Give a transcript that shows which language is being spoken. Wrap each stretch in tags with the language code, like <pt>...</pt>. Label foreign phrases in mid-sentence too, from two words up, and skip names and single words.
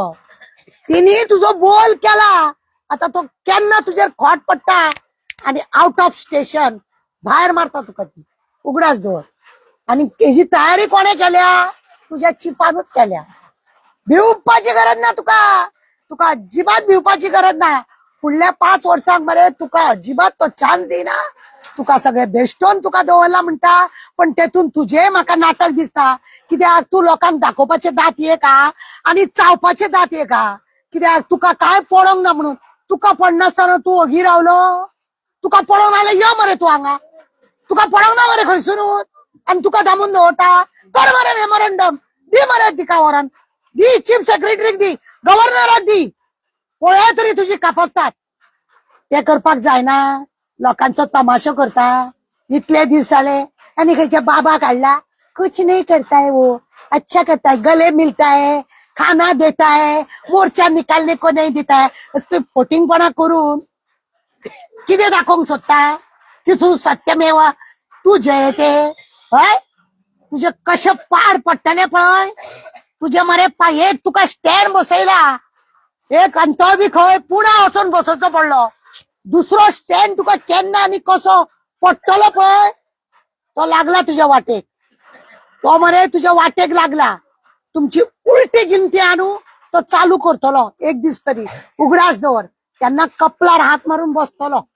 <kok>तुझो बोल केला आता तो केन्ना तुझेर खोट पडटा आणि</kok> <en>out of station</en> <kok>भायर मारता तुका ती उगडास दवर आणि तेजी तयारी कोणे केल्या तुझ्या चिफानूच केल्या भिवपाची गरज ना तुका अजिबात भिवपाची गरज ना फुडल्या 5 वर्सांक मरे तुका अजिबात तो चान्स देना तुका सगळे बेश्टोन तुका दवरला म्हणटा पण तेतून तुझे म्हाका नाटक दिसता कित्याक तू लोकांक दाखोवपाचे दात ये का आणि चावपाचे दात ये का कित्याक तुका काय पडोंक ना म्हणून तुका पडनासतना तू ओगी रावलो तुका पडोंक आयले यो मरे तू हांगा तुका पडोंक ना मरे खंयसून आणि तुका दामून दवरता कर मरे मेमोरंडम दी मरे दिका वरान दी चीफ सेक्रेटरीक दी गव्हर्नराक दी पळय तरी तुझी कापसतात ते करपाक जायना लोकांचो तमाशो करता इतले दीस जाले आणि खंयच्या बाबा काढला</kok> <hi>कुछ नहीं करता है वो अच्छा करता है गले मिलता है खाना देता है मोर्चा निकालने को नहीं देता है</hi> <kok>असं फोटिंगपणा करून किती दाखवूंक सोदता की तू सत्यमेव तू जयते हय तुझे कशे पाड पडटले पळय तुझे मरे एक तुका स्टँड बसयला एक अंतर बी खंय पुण्या वचून बसोवचो पडलो दुसरो स्टँड तुका केन्ना आनी कसो पडटलो पळय तो लागला तुझ्या वाटेक तो मरे तुझ्या वाटेक लागला तुमची उलटी गिनती आणू तो चालू करतलो एक दीस तरी उगडास दवर त्यांना कपलार हात मारून बसतलो</kok>